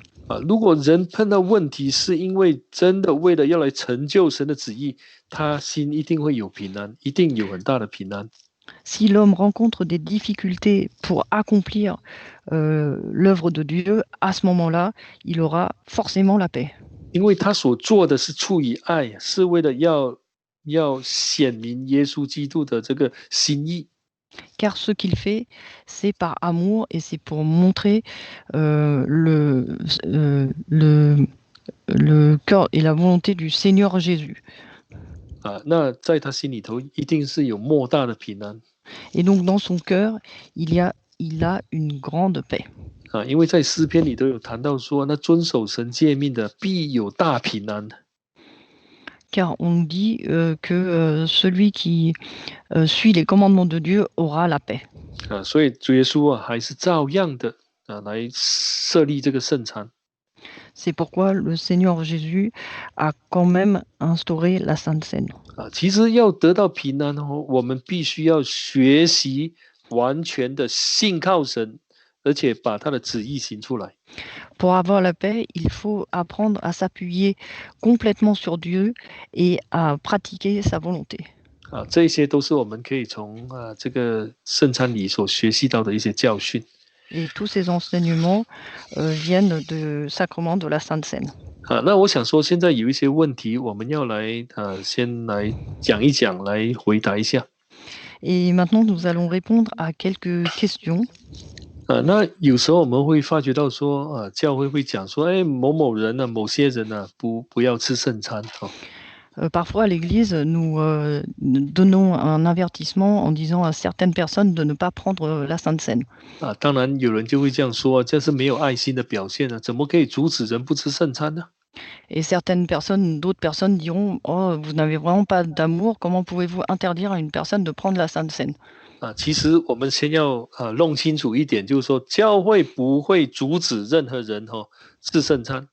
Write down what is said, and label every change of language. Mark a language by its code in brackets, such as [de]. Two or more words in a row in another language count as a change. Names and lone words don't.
[zh] 如果人碰到问题，是因为真的为了要来成就神的旨意，他心一定会有平安，一定有很大的平安。 [fr] Si l'homme rencontre des difficultés pour accomplir l'œuvre de Dieu, à ce moment-là, il aura forcément la paix. [zh] 因为他所做的是出于爱，是为了要显明耶稣基督的这个心意。 [fr] Car ce qu'il fait, c'est par amour et c'est pour montrer le cœur et la volonté du Seigneur Jésus. [zh] 那在他心里头一定是有莫大的平安。 [fr] Et donc dans son cœur, il a une grande paix. [zh] 因为在诗篇里头有谈到说，那遵守神诫命的必有大平安。 [fr] Car on dit que celui qui suit les commandements de Dieu aura la paix. [zh] 所以主耶稣还是照样的来设立这个圣餐。 [fr] C'est pourquoi le Seigneur Jésus a quand même instauré la Sainte Seine. [zh] 其实要得到平安我们必须要学习完全的信靠神，而且把他的旨意行出来。 [fr] Pour avoir la paix, il faut apprendre à s'appuyer complètement sur Dieu et à pratiquer sa volonté. [zh] 这些都是我们可以从这个圣餐礼所学习到的一些教训。 [fr] Et tous ces enseignements viennent du sacrement de la Sainte Seine. [zh] 那我想说，现在有一些问题，我们要来先来讲一讲，来回答一下。 [fr] Et maintenant, nous allons répondre à quelques questions. [zh] 那有时候我们会发觉到说，教会会讲说，哎，某某人呢、某些人呢、不要吃圣餐哈。 [fr] Parfois, à l'Église, nous donnons un avertissement en disant à certaines personnes de ne pas prendre la Sainte Seine. [zh] 当然有人就会这样说，这是没有爱心的表现呢，怎么可以阻止人不吃圣餐呢？ [fr] Et certaines personnes, d'autres personnes diront, oh, vous n'avez vraiment pas d'amour, comment pouvez-vous interdire à une personne de prendre la Sainte Seine? [zh] 其实我们先要弄清楚一点，就是说教会不会阻止任何人吃圣餐。